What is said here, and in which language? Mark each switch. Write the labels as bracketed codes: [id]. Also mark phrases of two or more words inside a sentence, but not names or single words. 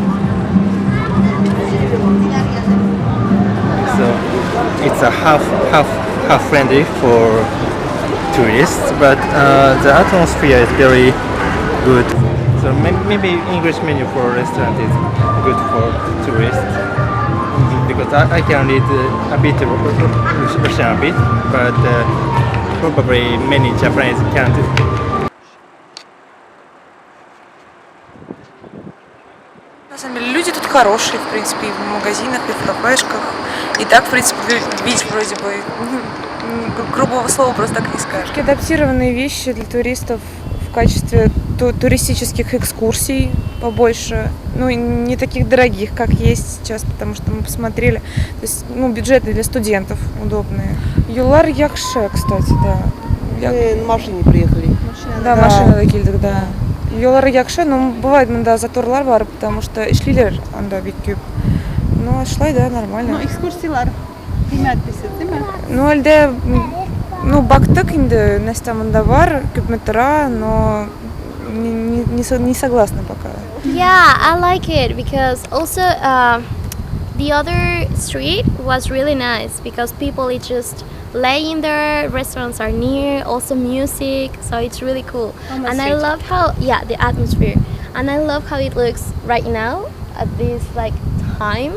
[en] So it's a half friendly for tourists, but the atmosphere is very good. So maybe English menu for restaurant is good for tourists, because I can read a bit Russian a bit, but probably many Japanese can't. [ru] На самом деле люди тут хорошие, в принципе, и в магазинах, и в кафешках. И так, в принципе, видеть вроде бы грубого слова просто так не скажешь. Адаптированные вещи для туристов в качестве туристических экскурсий побольше. Ну, не таких дорогих, как есть сейчас, потому что мы посмотрели. То есть, бюджетные для студентов, удобные. [tt] Юлар яхше, кстати, да. [ru] Мы на машине приехали. [tt] Да, машина келдик, да. Юлар яхше, бывает, да, заторлар бар, [ru] потому что [tt] ишлилер анда бик күп. Шлай, да, нормально. Экскурсиялар кыйммәт дисез, деме? Әлдә, бактык инде, Настя бар, күпме тора, [ru] но не согласна пока. [en] Yeah, I like it because also the other street was really nice because people is just laying there, restaurants are near, also music, so it's really cool. And I love how, the atmosphere. And I love how it looks right now at this time.